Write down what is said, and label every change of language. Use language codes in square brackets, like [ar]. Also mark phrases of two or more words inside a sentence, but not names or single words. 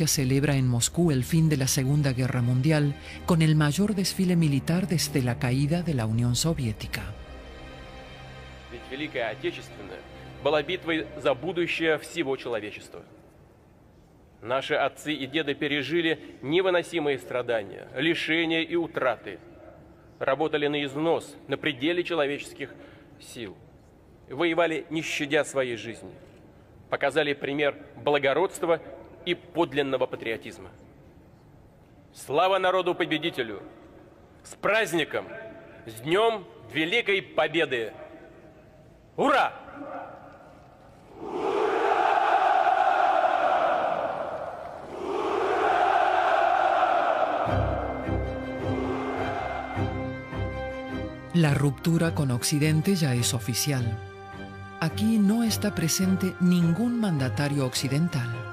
[es] celebra en Moscú el fin de la Segunda Guerra Mundial con el mayor desfile militar desde la caída de la Unión Soviética. [ru] Ведь Великая Отечественная была битвой за будущее всего человечества. Наши отцы и деды пережили невыносимые страдания, лишения и утраты. Работали на износ, на пределе человеческих сил. Воевали, не щадя своей жизни. Показали пример благородства и подлинного патриотизма. Слава народу-победителю! С праздником! С Днем Великой Победы! Ура! [es] La ruptura con Occidente ya es oficial. Aquí no está presente ningún mandatario occidental.